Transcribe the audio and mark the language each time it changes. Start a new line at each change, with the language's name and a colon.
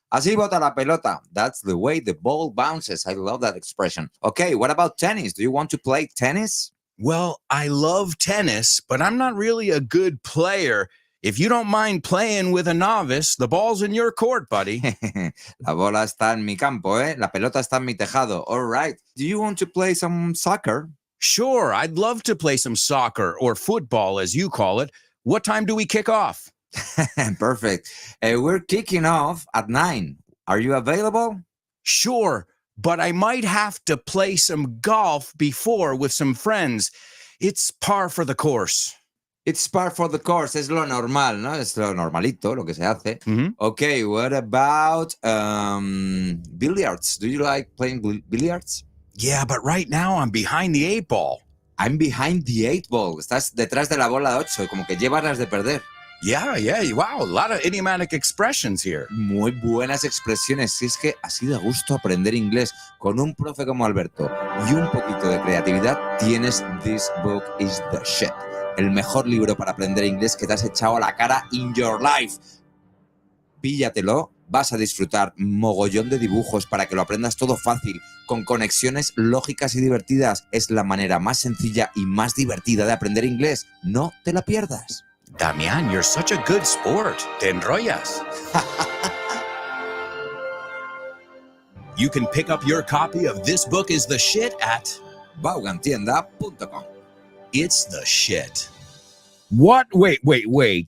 Spanish: Así bota la pelota.
English: That's the way the ball bounces. I love that expression. Okay, what about tennis? Do you want to play tennis? Well, I love tennis, but I'm not really a good player. If you don't mind playing with a novice, the ball's in your court, buddy.
Spanish: La bola está en mi campo, ¿eh? La pelota está en mi tejado.
English: All right. Do you want to play some soccer? Sure, I'd love to play some soccer or football, as you call it. What time do we kick off? Perfect. We're kicking off at 9. Are you available? Sure, but I might have to play some golf before with some friends. It's par for the course. It's par for the course.
Spanish: Es lo normal, ¿no? Es lo normalito, lo que se hace. Mm-hmm.
English: Okay, what about billiards? Do you like playing billiards? Yeah, but right now I'm behind the 8 ball. I'm behind the 8 ball.
Spanish: Estás detrás de la bola de 8, como que llevas las de perder.
English: Yeah, wow, a lot of idiomatic expressions here.
Spanish: Muy buenas expresiones. Si es que así da gusto aprender inglés con un profe como Alberto y un poquito de creatividad, tienes This Book is the Shit. El mejor libro para aprender inglés que te has echado a la cara
English: in your life.
Spanish: Píllatelo, vas a disfrutar mogollón de dibujos para que lo aprendas todo fácil, con conexiones lógicas y divertidas. Es la manera más sencilla y más divertida de aprender inglés. No te la pierdas.
English: Damian, you're such a good sport.
Spanish: Te enrollas.
English: You can pick up your copy of This Book is the Shit at Vaughantienda.com. It's the Shit. What? Wait.